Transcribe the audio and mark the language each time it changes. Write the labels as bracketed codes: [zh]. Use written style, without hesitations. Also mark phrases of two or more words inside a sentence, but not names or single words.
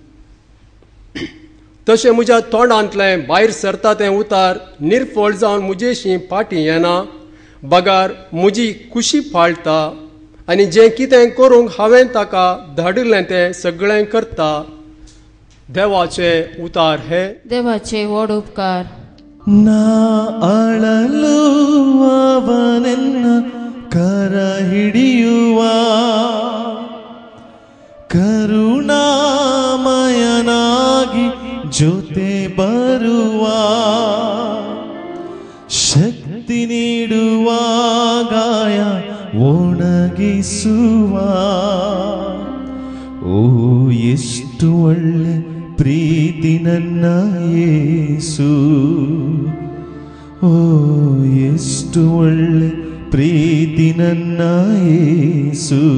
[kok] तशें म्हज्या तोंडांतलें भायर सरता तें उतार निर्फळ जावन म्हजेशी फाटी येना. बगार म्हजी खुशी फाळटा आनी जें कितें करूंक हांवें ताका धाडिल्लें तें सगळें करता. देवाचे उतार हे. देवाचे व्हड उपकार. [kn] ನಾ ಅಳಲು ಅವನೆನ್ನ ಕರ ಹಿಡಿಯುವ ಕರುಣಾಮಯನಾಗಿ ಜೊತೆ ಬರುವ ಶಕ್ತಿ ನೀಡುವ ಗಾಯ ಒಣಗಿಸುವ ಓ ಎಷ್ಟು ಒಳ್ಳೆ ಪ್ರೀತಿ ನನ್ನ ಯೇಸು, ಓ ಎಷ್ಟು ಒಳ್ಳೆ ಪ್ರೀತಿ ನನ್ನ ಯೇಸು.